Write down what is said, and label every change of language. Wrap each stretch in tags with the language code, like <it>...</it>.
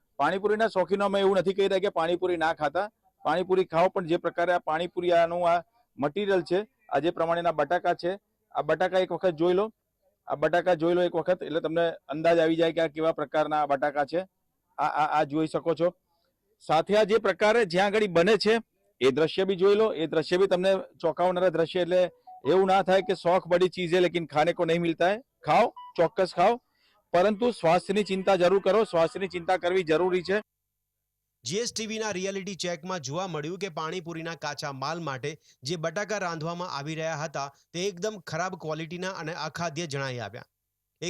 <gu>પાણીપુરીના શોખીનોમાં એવું નથી કહી રહ્યા કે પાણીપુરી ના ખાતા, પાણીપુરી ખાઓ, પણ જે પ્રકારે આ પાણીપુરી આનું આ મટીરિયલ છે, આ જે પ્રમાણેના બટાકા છે, આ બટાકા એક વખત જોઈ લો, આ બટાકા જોઈ લો એક વખત, એટલે તમને અંદાજ આવી જાય કે આ કેવા પ્રકારના બટાકા છે। આ જોઈ શકો છો। સાથે આ જે પ્રકારે જ્યાં આગળ બને છે એ દ્રશ્ય બી જોઈ લો, એ દ્રશ્ય બી તમને ચોંકાવનારા દ્રશ્ય। એટલે એવું ના થાય કે</gu> <hi>શौक बड़ी चीज है लेकिन खाने को नहीं मिलता है। खाओ,</hi> <gu>ચોક્કસ ખાઓ, પરંતુ સ્વાસ્થ્યની ચિંતા જરૂર કરો। સ્વાસ્થ્યની ચિંતા કરવી જરૂરી છે। જીએસટીવીના રિયાલિટી ચેકમાં જોવા મળ્યું કે પાણીપુરીના કાચા માલ માટે જે બટાકા રાંધવામાં આવી રહ્યા હતા તે એકદમ ખરાબ ક્વોલિટીના અને અખાદ્ય જણાઈ આવ્યા।</gu>